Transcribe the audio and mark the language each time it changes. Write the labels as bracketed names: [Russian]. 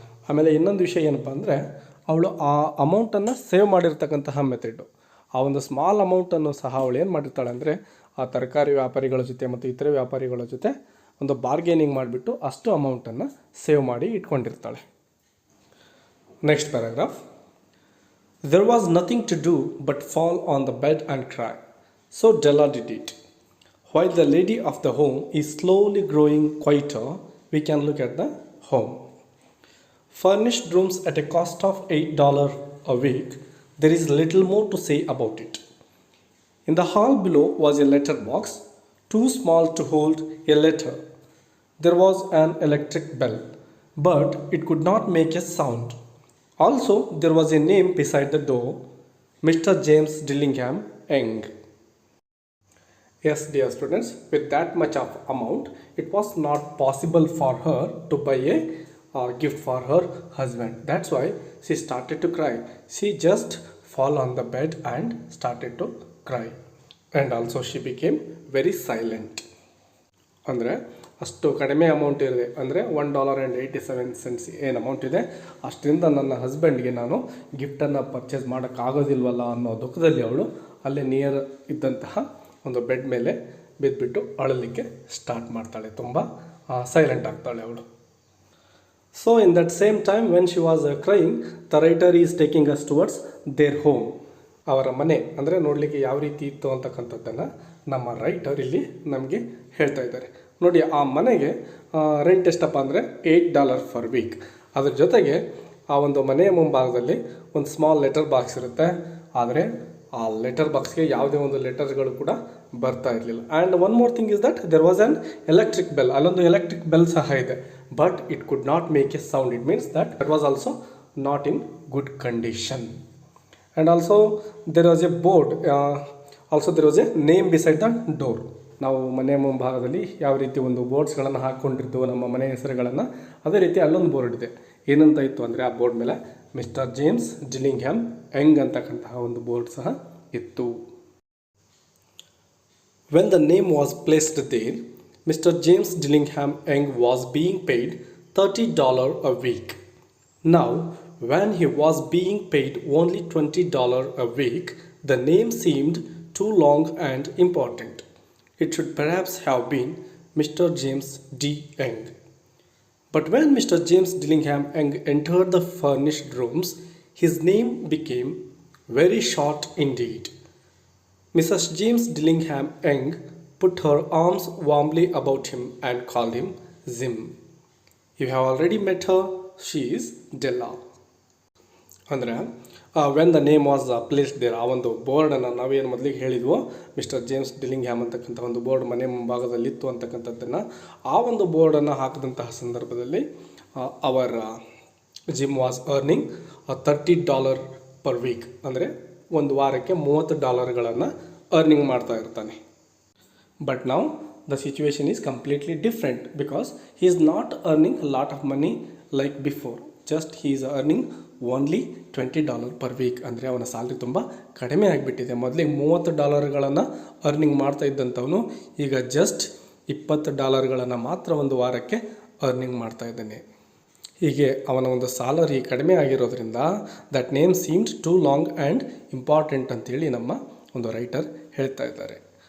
[Kannada] ಆಮೇಲೆ ಇನ್ನೊಂದು ವಿಷಯ ಏನಪ್ಪ ಅಂದರೆ, ಅವಳು ಆ ಅಮೌಂಟನ್ನು ಸೇವ್ ಮಾಡಿರ್ತಕ್ಕಂತಹ ಮೆಥಡು, ಆ ಒಂದು ಸ್ಮಾಲ್ ಅಮೌಂಟನ್ನು ಸಹ ಅವಳು ಏನು ಮಾಡಿರ್ತಾಳೆ ಅಂದರೆ, ಆ ತರಕಾರಿ ವ್ಯಾಪಾರಿಗಳ ಜೊತೆ ಮತ್ತು ಇತರೆ ವ್ಯಾಪಾರಿಗಳ ಜೊತೆ ಒಂದು ಬಾರ್ಗೇನಿಂಗ್ ಮಾಡಿಬಿಟ್ಟು ಅಷ್ಟು ಅಮೌಂಟನ್ನು ಸೇವ್ ಮಾಡಿ ಇಟ್ಕೊಂಡಿರ್ತಾಳೆ. [English] Next paragraph. There was nothing to do but fall on the bed and cry. So Della did it. While the lady of the home is slowly growing quieter, we can look at the home. Furnished rooms at a cost of $8 a week, there is little more to say about it. In the hall below was a letter box, too small to hold a letter. There was an electric bell, but it could not make a sound. Also, there was a name beside the door, Mr. James Dillingham Young. Yes, dear students, with that much of amount, it was not possible for her to buy a gift for her husband. That's why she started to cry. She just fell on the bed and started to cry. And also she became very silent. [Kannada] ಅಂದರೆ ಅಷ್ಟು ಕಡಿಮೆ amount ಇದೆ, ಅಂದರೆ $1.87 ಏನು amount ಇದೆ, ಅಷ್ಟರಿಂದ ನನ್ನ ಹಸ್ಬೆಂಡ್ಗೆ ನಾನು ಗಿಫ್ಟನ್ನು purchase ಮಾಡೋಕ್ಕಾಗೋದಿಲ್ವಲ್ಲ ಅನ್ನೋ ದುಃಖದಲ್ಲಿ ಅವಳು ಅಲ್ಲೇ ನಿಯರ್ ಇದ್ದಂತಹ ಒಂದು ಬೆಡ್ ಮೇಲೆ ಬಿದ್ದುಬಿಟ್ಟು ಅಳಲಿಕ್ಕೆ ಸ್ಟಾರ್ಟ್ ಮಾಡ್ತಾಳೆ. ತುಂಬ ಸೈಲೆಂಟ್ ಆಗ್ತಾಳೆ ಅವಳು. [English] So in that same time when she was crying, the writer is taking us towards their home. [Kannada] ಅವರ ಮನೆ ಅಂದರೆ ನೋಡಲಿಕ್ಕೆ ಯಾವ ರೀತಿ ಇತ್ತು ಅಂತಕ್ಕಂಥದ್ದನ್ನು ನಮ್ಮ ರೈಟರ್ ಇಲ್ಲಿ ನಮಗೆ ಹೇಳ್ತಾ ಇದ್ದಾರೆ. ನೋಡಿ, ಆ ಮನೆಗೆ ರೆಂಟ್ ಎಷ್ಟಪ್ಪ ಅಂದರೆ $8 ಫರ್ ವೀಕ್. ಅದ್ರ ಜೊತೆಗೆ ಆ ಒಂದು ಮನೆಯ ಮುಂಭಾಗದಲ್ಲಿ ಒಂದು ಸ್ಮಾಲ್ ಲೆಟರ್ ಬಾಕ್ಸ್ ಇರುತ್ತೆ, ಆದರೆ ಆ ಲೆಟರ್ ಬಾಕ್ಸ್ಗೆ ಯಾವುದೇ ಒಂದು ಲೆಟರ್ಗಳು ಕೂಡ ಬರ್ತಾ ಇರಲಿಲ್ಲ. [English] And one more thing is that there was an electric bell. [Kannada] ಅಲ್ಲೊಂದು ಎಲೆಕ್ಟ್ರಿಕ್ ಬೆಲ್ ಸಹ ಇದೆ, [English] But it could not make a sound. It means that it was also not in good condition. And also there was a board, also there was a name beside the door. [Kannada] ನಾವು ಮನೆ ಮುಂಭಾಗದಲ್ಲಿ ಯಾವ ರೀತಿ ಒಂದು ಬೋರ್ಡ್ಸ್ಗಳನ್ನು ಹಾಕ್ಕೊಂಡಿರ್ತೀವೋ ನಮ್ಮ ಮನೆ ಹೆಸರುಗಳನ್ನು, ಅದೇ ರೀತಿ ಅಲ್ಲೊಂದು ಬೋರ್ಡ್ ಇದೆ. ಏನಂತ ಇತ್ತು ಅಂದರೆ, ಆ ಬೋರ್ಡ್ ಮೇಲೆ ಮಿಸ್ಟರ್ ಜೇಮ್ಸ್ ಡಿಲ್ಲಿಂಗ್ಹ್ಯಾಮ್ ಯಂಗ್ ಅಂತಕ್ಕಂತಹ ಒಂದು ಬೋರ್ಡ್ ಸಹ ಇತ್ತು. [English] When the name was placed there, Mr. James Dillingham Young was being paid $30 a week. Now, when he was being paid only $20 a week, the name seemed too long and important. It should perhaps have been Mr. James D. Young. But when Mr. James Dillingham Young entered the furnished rooms, his name became very short indeed. Mrs. James Dillingham Young put her arms warmly about him and called him Jim. You have already met her, she is Della. [Kannada] ಅಂದರೆ [English] when the name was placed there, [Kannada] ಆ ಒಂದು ಬೋರ್ಡನ್ನು ನಾವೇನು ಮೊದಲಿಗೆ ಹೇಳಿದ್ವೋ mister James ಡಿಲ್ಲಿಂಗ್ಹ್ಯಾಮ್ ಅಂತಕ್ಕಂಥ ಒಂದು board ಮನೆ ಮುಂಭಾಗದಲ್ಲಿತ್ತು ಅಂತಕ್ಕಂಥದ್ದನ್ನು, ಆ ಒಂದು ಬೋರ್ಡನ್ನು ಹಾಕಿದಂತಹ ಸಂದರ್ಭದಲ್ಲಿ [English] our Jim was earning $30 per week, [Kannada] ಅಂದರೆ ಒಂದು ವಾರಕ್ಕೆ $30 ಅರ್ನಿಂಗ್ ಮಾಡ್ತಾ ಇರ್ತಾನೆ. [English] but [Kannada] ನಾವು [English] the situation is completely different because he is not earning a lot of money like before. Just he is earning only $20 per week. [Kannada] ಅಂದರೆ ಅವನ salary ತುಂಬ ಕಡಿಮೆ ಆಗಿಬಿಟ್ಟಿದೆ. ಮೊದಲಿಗೆ $30 ಅರ್ನಿಂಗ್ ಮಾಡ್ತಾ ಇದ್ದಂಥವನು ಈಗ ಜಸ್ಟ್ $20 ಮಾತ್ರ ಒಂದು ವಾರಕ್ಕೆ ಅರ್ನಿಂಗ್ ಮಾಡ್ತಾ ಇದ್ದಾನೆ. ಹೀಗೆ ಅವನ ಒಂದು ಸ್ಯಾಲರಿ ಕಡಿಮೆ ಆಗಿರೋದ್ರಿಂದ [English] that name seemed too long and important [Kannada] ಅಂತೇಳಿ ನಮ್ಮ ಒಂದು ರೈಟರ್ ಹೇಳ್ತಾ ಇದ್ದಾರೆ.